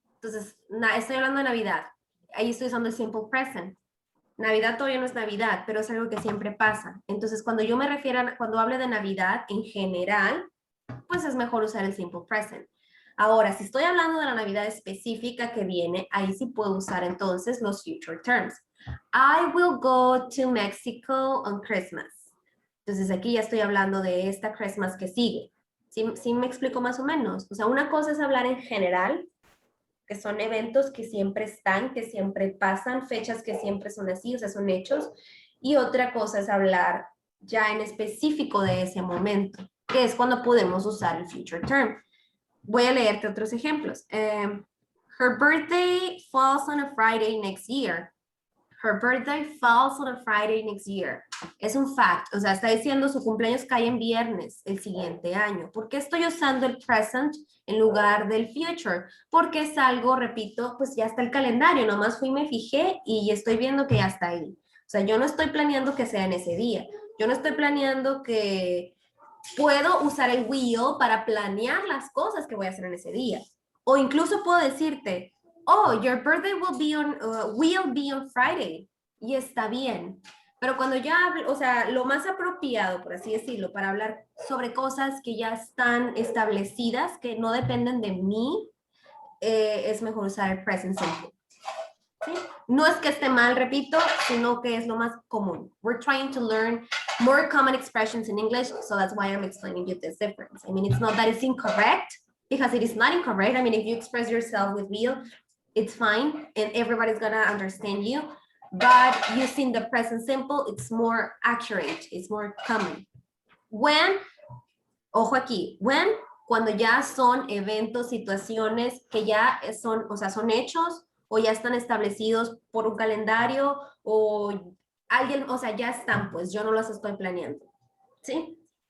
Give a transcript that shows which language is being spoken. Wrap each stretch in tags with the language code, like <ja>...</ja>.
<es>Entonces, estoy hablando de Navidad. Ahí estoy usando el simple present. Navidad todavía no es Navidad, pero es algo que siempre pasa. Entonces, cuando yo me refiero, cuando hable de Navidad en general, pues es mejor usar el simple present. Ahora, si estoy hablando de la Navidad específica que viene, ahí sí puedo usar entonces los future terms.</es> <en>I will go to Mexico on Christmas.</en> <es>Entonces, aquí ya estoy hablando de esta Christmas que sigue. ¿Sí me explico más o menos? O sea, una cosa es hablar en general, que son eventos que siempre están, que siempre pasan, fechas que siempre son así, o sea, son hechos. Y otra cosa es hablar ya en específico de ese momento, que es cuando podemos usar el future term. Voy a leerte otros ejemplos.</es> <en>Her birthday falls on a Friday next year. Her birthday falls on a Friday next year.</en> <es>Es un fact, o sea, está diciendo su cumpleaños cae en viernes el siguiente año. ¿Por qué estoy usando el present en lugar del future? Porque es algo, repito, pues ya está el calendario, nomás fui, me fijé y estoy viendo que ya está ahí. O sea, yo no estoy planeando que sea en ese día. Yo no estoy planeando que puedo usar el will para planear las cosas que voy a hacer en ese día. O incluso puedo decirte,</es> <en>oh, your birthday will be on Friday.</en> <es>Y está bien. Pero cuando ya hablo, o sea, lo más apropiado, por así decirlo, para hablar sobre cosas que ya están establecidas, que no dependen de mí, es mejor usar el present simple. ¿Sí? No es que esté mal, repito, sino que es lo más común.</es> <en>We're trying to learn more common expressions in English, so that's why I'm explaining you this difference. I mean, it's not that it's incorrect, because it is not incorrect. I mean, if you express yourself with will, it's fine, and everybody's gonna understand you. But using the present simple, it's more accurate, it's more common.</en> <es>When, ojo aquí, when, cuando ya son eventos, situaciones que ya son, o sea, son hechos, o ya están establecidos por un calendario, o alguien, o sea, ya están, pues yo no los estoy planeando. ¿sí?</es>